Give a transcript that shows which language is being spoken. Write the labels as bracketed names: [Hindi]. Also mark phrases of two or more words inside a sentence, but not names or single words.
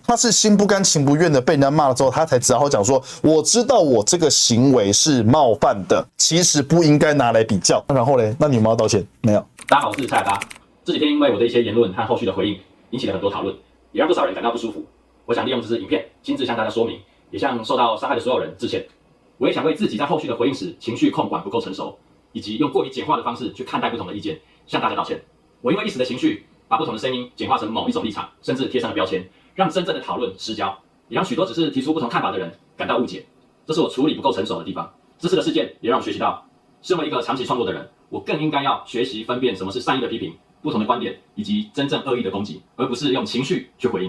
[Chinese] 他是心不甘情不願的被人家罵了之後，他才只好講說，我知道我這個行為是冒犯的，其實不應該拿來比較。然後嘞，那你有沒有道歉？沒有。大家好，我是蔡阿嘎。這幾天因為我的一些言論和後續的回應，引起了很多討論，也讓不少人感到不舒服。我想利用這支影片，親自向大家說明，也向受到傷害的所有人致歉。我也想為自己在後續的回應時情緒控管不夠成熟，以及用過於簡化的方式去看待不同的意見，向大家道歉。我因為一時的情緒，把不同的聲音簡化成某一種立場，甚至貼上了標籤，讓真正的討論失焦，也讓許多只是提出不同看法的人感到誤解。這是我處理不夠成熟的地方。這次的事件也讓我學習到，身為一個長期創作的人，我更應該要學習分辨什麼是善意的批評、不同的觀點以及真正惡意的攻擊，而不是用情緒去回應。